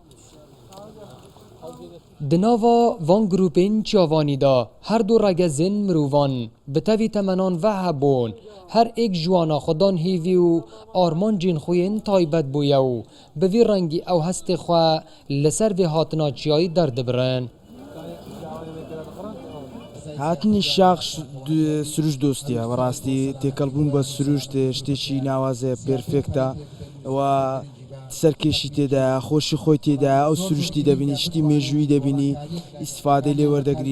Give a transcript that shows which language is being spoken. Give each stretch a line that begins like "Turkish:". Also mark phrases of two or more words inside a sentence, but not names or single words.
Kurdish: Di nava van grupên çavanî da her du regezên mirovan bi tevî temenan ve hebûn her êk ji wana xwedan hêvî û armancên xwe yên taybet bûye û bi vî rengî ew hestê xwe li ser vê hatina çiyayî derdibirin.
Central Kurdish: هاتنی شاخ سروش دۆستیە بەڕاستی تێکەڵبوون بە سروشت شتێکی ناوازێ پێرفێکتە و سەرکێشی تێدا خۆشی خۆی تێدا ئەو سروشتی دەبینی شتی مێژووی دەبینی ئیسفادەی لێ وەردەگری